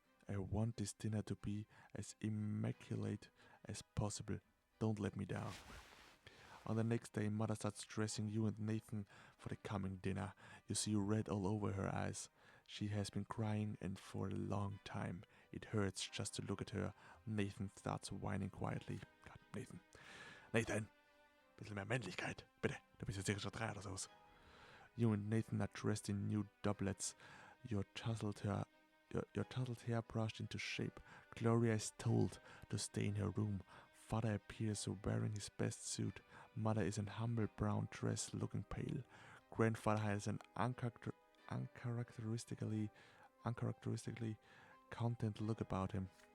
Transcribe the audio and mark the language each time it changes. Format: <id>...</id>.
<en>I want this dinner to be as immaculate as possible. Don't let me down. On the next day, mother starts dressing you and Nathan for the coming dinner. You see red all over her eyes. She has been crying and for a long time. It hurts just to look at her. Nathan starts whining quietly. God, Nathan. Nathan!</en> <de>Bisschen mehr Männlichkeit. Bitte. Du bist jetzt sicher schon 3 oder so.</de> <en>You and Nathan are dressed in new doublets. Your tousled hair brushed into shape. Gloria is told to stay in her room. Father appears wearing his best suit. Mother is in humble brown dress, looking pale. Grandfather has an uncharacteristically content look about him.</en>